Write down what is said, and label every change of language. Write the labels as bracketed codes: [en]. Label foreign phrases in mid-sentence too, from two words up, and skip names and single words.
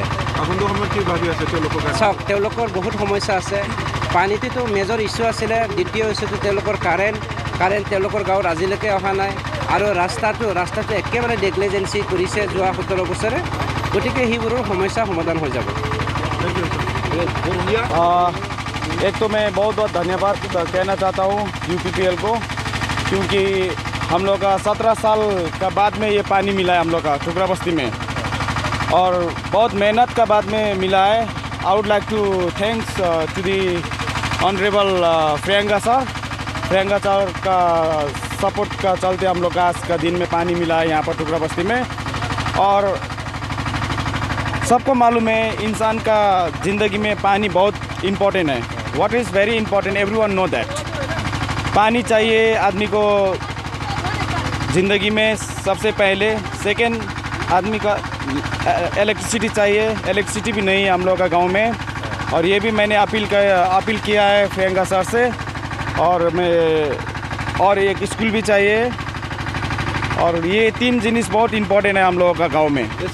[as] চাওক, তেওঁলোকৰ বহুত সমস্যা আছে। পানীটোতো [en] major issue [as] আছিলে। দ্বিতীয় ইছ্যুটো তেওঁলোকৰ কাৰেণ্ট তেওঁলোকৰ গাঁৱত আজিলৈকে অহা নাই। আৰু ৰাস্তাটো একেবাৰে নেগলিজেঞ্চি কৰিছে যোৱা 17 বছৰে। গতিকে সেইবোৰৰ সমস্যা সমাধান হৈ যাব। [hi] एक तो मैं बहुत धन्यवाद कहना चाहता हूँ UPPL को, क्योंकि हम लोग का 17 साल का बाद में ये पानी मिला है हम लोग का ठुकरा बस्ती में, और बहुत मेहनत का बाद में मिला है। [en] I would like to thanks to the honorable [hi] प्रियंका सर का सपोर्ट का चलते हम लोग का आज का दिन में पानी मिला है यहाँ पर ठुकरा बस्ती में। और सबको मालूम है इंसान का ज़िंदगी में पानी बहुत इम्पोर्टेंट है। [en] What is very important, everyone know that. [hi] पानी चाहिए आदमी को ज़िंदगी में सबसे पहले। सेकेंड, आदमी का इलेक्ट्रिसिटी चाहिए। इलेक्ट्रिसिटी भी नहीं है हम लोग का गांव में, और ये भी मैंने अपील किया है प्रियंका सर से। और एक स्कूल भी चाहिए, और ये 3 जिनिस बहुत इम्पोर्टेंट है हम लोग का गांव में।